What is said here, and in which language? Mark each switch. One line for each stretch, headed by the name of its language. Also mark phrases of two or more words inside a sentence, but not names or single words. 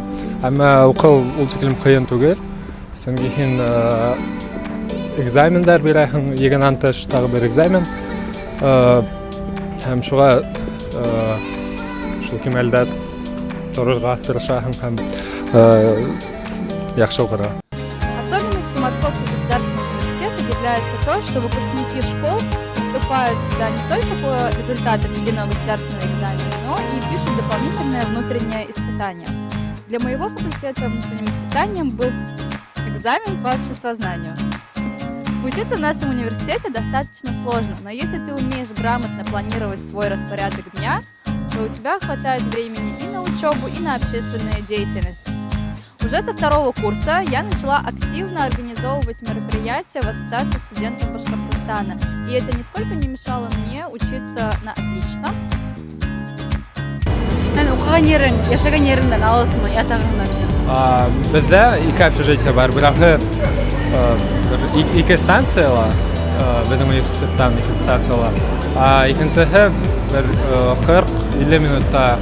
Bashkir: Әмма уку ул тиклем кыйын түгел. Сөнки һин экзамендар бирәһең, егеннән тыш тагы бер экзамен. Һәм шуга шул кимәлдә торырга тырышаһың һәм яхшы укырга.
Russian: Особенностью Московского государственного университета является то, что выпускники школ поступают сюда не только по результатам единого государственного экзамена, но и пишут дополнительное внутреннее испытание. Для моего факультета внутренним испытанием был экзамен по обществознанию. Учиться в нашем университете достаточно сложно, но если ты умеешь грамотно планировать свой распорядок дня, то у тебя хватает времени и на учебу, и на общественную деятельность. Уже со второго курса я начала активно организовывать мероприятия в Ассоциации студентов Башкортостана, и это нисколько не мешало мне учиться на отлично.
Bashkir: Укыган ерең, яшәгән ереңдән алысмы, ятагыңнан? Бездә ике общежитие бар. Берәүһе ике станциялар, безнең университеттан ике станциялар. Икенчеһе бер 40-50 минутта.